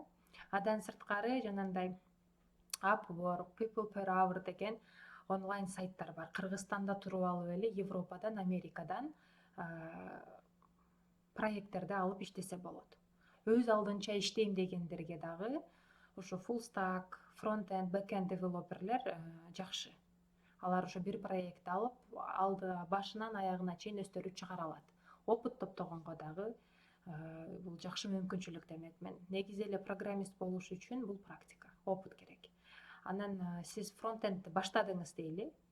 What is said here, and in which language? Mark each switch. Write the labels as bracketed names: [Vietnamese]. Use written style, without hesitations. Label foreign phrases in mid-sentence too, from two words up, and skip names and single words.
[Kyrgyz] Андан сырткары жанагындай Upwork, People per Hour деген онлайн сайттар бар. Кыргызстанда туруп алып эле Европадан, Америкадан проекттерди алып иштесе болот. Өз алдынча иштейм дегендерге дагы ошо [English] full stack, front end, back end [Kyrgyz] девелоперлер жакшы. Алар ошо бир проектти алып, башынан аягына чейин өздөрү чыгара алат. Опыт топтогонго дагы бул жакшы мүмкүнчүлүк демек. Мен негизи эле программист болуш үчүн бул практика, опыт керек. Анан сиз фронт эндти баштадыңыз дейли.